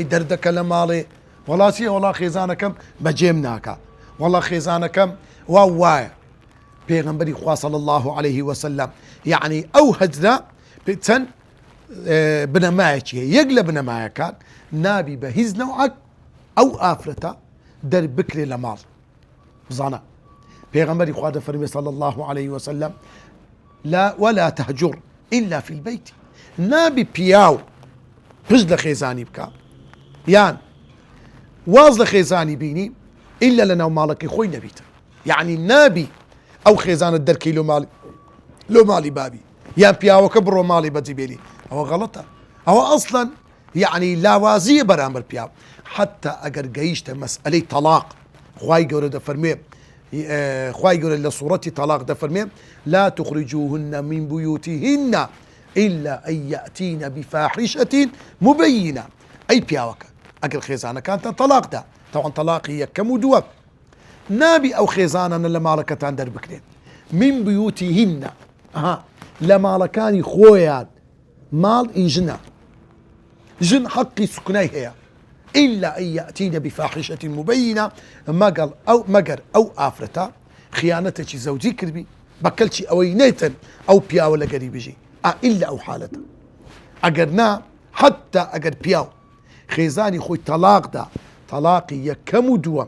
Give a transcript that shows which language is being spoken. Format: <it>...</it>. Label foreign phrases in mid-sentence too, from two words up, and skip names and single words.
<ckb>دەردەکە لە ماڵێ وڵاتیە وڵا خێزانەکەم بەجێم ناکە وڵا خێزانەکەم وایە پێغەمبەری خوا</ckb> <ar>صلی الله عليه وسلم</ar> <ckb>یعنی ئەو هەجرە چەند بنەمایەکیە یەک لە بنەمایەکان نابی بە هیچ نەوعەک ئەو ئافرەتە دەربکرێ لە ماڵ بزانە پێغەمبەری خوا دەفەرمێ</ckb> <ar>صلی الله عليه وسلم لا ولا تهجر إلا في البيت</ar> <ckb>نابی پیاو پشت لە خێزانی بکە یان واز لە خێزانی بینی إلا لە ناو ماڵەکەی خۆی نەبیتە یعنی نابی ئەو خێزانت دەرکەی لۆ ماڵی بابی یان پیاوەکە بڕۆ ماڵی بەجیبێلی ئەوە غەڵەتە ئەوە ئەسڵەن یعنی لاوازیە بەرامبەر پیاو حتى ئەگەر گەیشتە مەسئلەی تەلاق خوای گەورە دەفەرمێ خوای گەورە لە سوورەتی تەلاق دەفەرمێ</ckb> <ar>لا تخرجوهن من بيوتهن إلا أن يأتين بفاحشة مبينة</ar> <ckb>ئەی پیاوەکە ئەگەر خێزانەکانتان تەلاقدا تەواان تەلاقی یەکەم و دووە نابی ئەو خێزانانە لە ماڵەکەتان دەربکرێن</ckb> <ar>من بيوتهن</ar> <ckb>لە ماڵەکانی خۆیان ماڵ ئیژنە ژن حەقی سوکنای هەیە</ckb> <ar>إلا أن يأتين بفاحشة مبينة</ar> <ckb>مەگەر ئەو ئافرەتە خیانەتێکی زەوجی کردبی بەکەلچی ئەوەی نێتن ئەو پیاوە لەگەری بژی إلا ئەو حالەتە ئەگەر نا حتى ئەگەر پیاو خێزانی خۆی تەلاقدا تەلاقی یەکەم و دووەم</ckb>